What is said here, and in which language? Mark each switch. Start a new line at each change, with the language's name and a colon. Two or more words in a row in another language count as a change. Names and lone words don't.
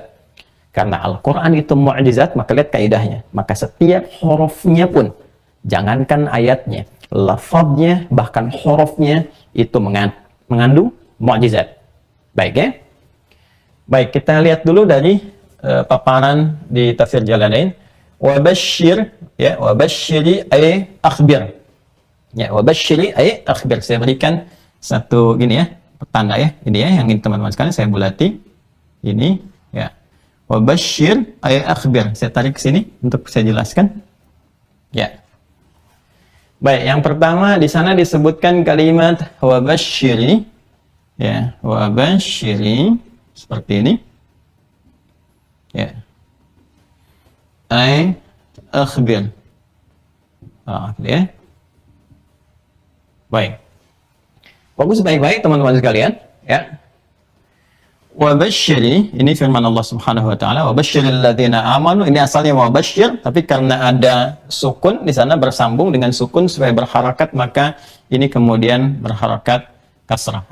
Indonesian: Karena Al-Quran itu mu'jizat, maka lihat kaidahnya. Maka setiap hurufnya pun, jangankan ayatnya, lafadznya, bahkan hurufnya itu mengandung mu'jizat. Baik ya? Baik, kita lihat dulu dari paparan di tafsir Jalalain.
Arabic: Wabashshir, ya, وبشر أي أخبر. Ya, وبشر أي أخبر.
Indonesian: Saya berikan satu gini ya, tanda ya. Ini ya yang ini teman-teman sekalian saya bulati. Ini ya.
Arabic: وبشر أي أخبر.
Indonesian: Saya tarik ke sini untuk saya jelaskan. Ya. Baik, yang pertama di sana disebutkan kalimat wabashshiri. Ya, wabashshiri seperti ini.
Arabic: Ya. أي أخبر.
Indonesian: Ya. Baik. Fokus baik-baik teman-teman sekalian, ya. Wabashshiri, ini firman Allah
Arabic: سبحانه وتعالى, وبشر الذين آمنوا.
Indonesian: Ini asalnya wabashshir, tapi karena ada sukun di sana bersambung dengan sukun supaya berharakat, maka ini kemudian berharakat kasrah.